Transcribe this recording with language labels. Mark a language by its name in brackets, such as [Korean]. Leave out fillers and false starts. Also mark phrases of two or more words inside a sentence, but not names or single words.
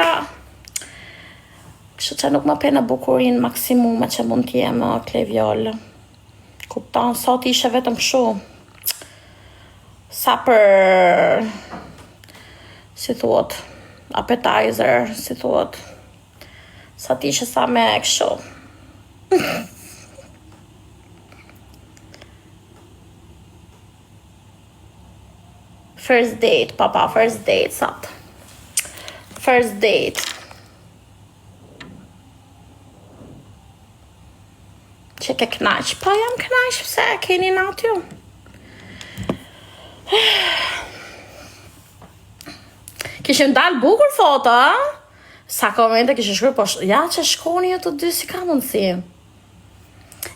[Albanian] Kështu që nuk më pe në bukurin maksimume që mund t'je më Klevjol. Kupton, sot ishe vetëm kështu. Sa për... Si thuot, appetizer, si thuot. Sa t'ishe sa me kështu. [English] First date, papa, first date, sot. First date. [Albanian] Që ke knaq? Po jam knaq, pse keni natë ju? Kishim dalë bukur foto, a? Sa komente kishim shkruar, po ja që shkoni ju të dy si ka mundësi.